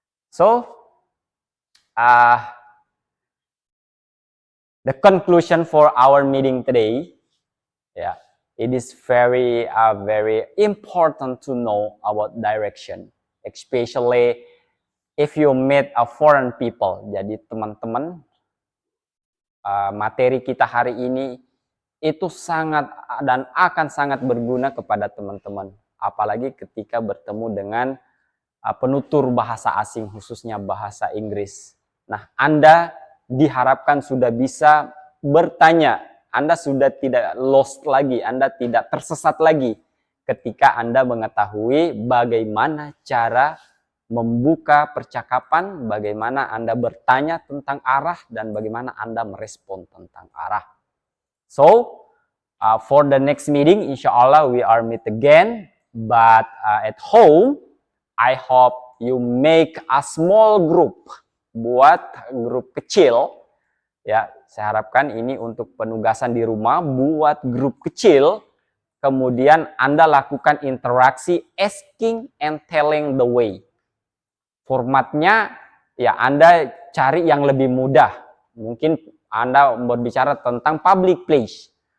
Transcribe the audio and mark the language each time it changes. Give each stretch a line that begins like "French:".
English: So, the conclusion for our meeting today, it is very important to know about direction, especially if you meet a foreign people.
Indonesian: Jadi teman-teman, materi kita hari ini itu sangat dan akan sangat berguna kepada teman-teman, apalagi ketika bertemu dengan penutur bahasa asing, khususnya bahasa Inggris. Nah, Anda diharapkan sudah bisa bertanya, Anda sudah tidak lost lagi, Anda tidak tersesat lagi ketika Anda mengetahui bagaimana cara membuka percakapan, bagaimana Anda bertanya tentang arah, dan bagaimana Anda merespon tentang arah.
English: So, for the next meeting, insyaAllah we are meet again, but at home, I hope you make a small group,
Indonesian: buat grup kecil, ya. Saya harapkan ini untuk penugasan di rumah, buat grup kecil, kemudian Anda lakukan interaksi
English: asking and telling the way.
Indonesian: Formatnya, ya Anda cari yang lebih mudah. Mungkin Anda berbicara tentang public place.